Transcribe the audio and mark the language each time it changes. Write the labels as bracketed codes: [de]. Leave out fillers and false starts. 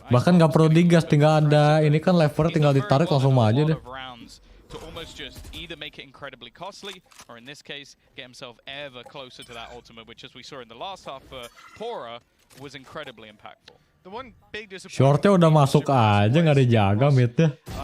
[id] Bahkan nggak perlu digas, tinggal ada ini kan lever, tinggal ditarik langsung maju deh. [en] To almost just either make it incredibly costly, or in this case, get himself ever closer to that ultimate, which as we saw in the last half for Pora, was incredibly impactful. [id] Shortnya udah masuk aja, nggak dijaga midnya.